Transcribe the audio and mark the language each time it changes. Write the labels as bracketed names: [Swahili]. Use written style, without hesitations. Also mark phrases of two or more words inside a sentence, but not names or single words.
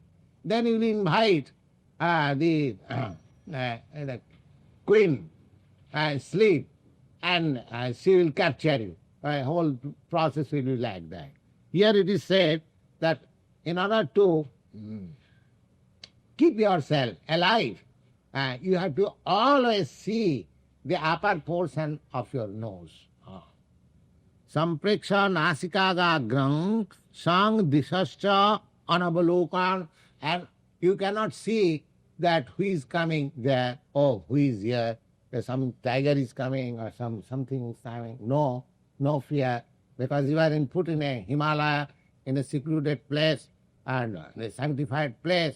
[English] Then you will invite the queen sleep, and she will capture you. The whole process will be like that. Here it is said that in order to keep yourself alive, you have to always see the upper portion of your nose. [Sanskrit] सम्प्रेक्ष्य नासिकाग्रं स्वं दिशश्च अनवलोकयन्, [English] and you cannot see that who is coming there, oh, who is here, some tiger is coming or something is coming. No fear, because you are put in a Himalaya, in a secluded place and a sanctified place.